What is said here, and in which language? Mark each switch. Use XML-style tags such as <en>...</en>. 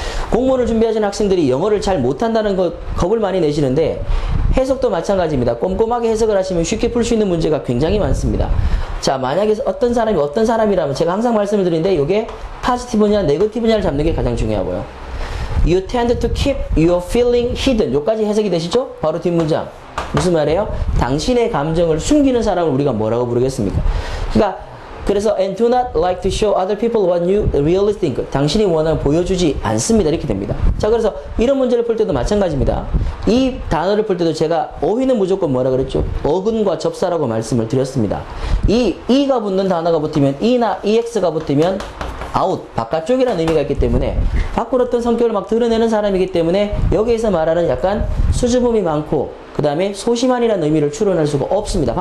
<ko>공무원을 준비하시는 학생들이 영어를 잘 못한다는 거 겁을 많이 내시는데 해석도 마찬가지입니다. 꼼꼼하게 해석을 하시면 쉽게 풀 수 있는 문제가 굉장히 많습니다. 자, 만약에 어떤 사람이 어떤 사람이라면 제가 항상 말씀을 드리는데 이게 포지티브냐 네거티브냐를 잡는 게 가장 중요하고요.</ko> <en>You tend to keep your feeling hidden.</en> <ko>여기까지 해석이 되시죠? 바로 뒷문장. 무슨 말이에요? 당신의 감정을 숨기는 사람을 우리가 뭐라고 부르겠습니까?</ko> <en>그래서 and do not like to show other people what you really think.</en> <ko>당신이 원하는 보여주지 않습니다. 이렇게 됩니다. 자, 그래서 이런 문제를 풀 때도 마찬가지입니다. 이 단어를 풀 때도 제가 어휘는 무조건 뭐라 그랬죠? 어근과 접사라고 말씀을 드렸습니다. 이 e가 붙는 단어가 붙으면 e나 ex가 붙으면 out, 바깥쪽이라는 의미가 있기 때문에 밖으로 어떤 성격을 막 드러내는 사람이기 때문에 여기에서 말하는 약간 수줍음이 많고 그 다음에 소심한이라는 의미를 추론할 수가 없습니다.</ko>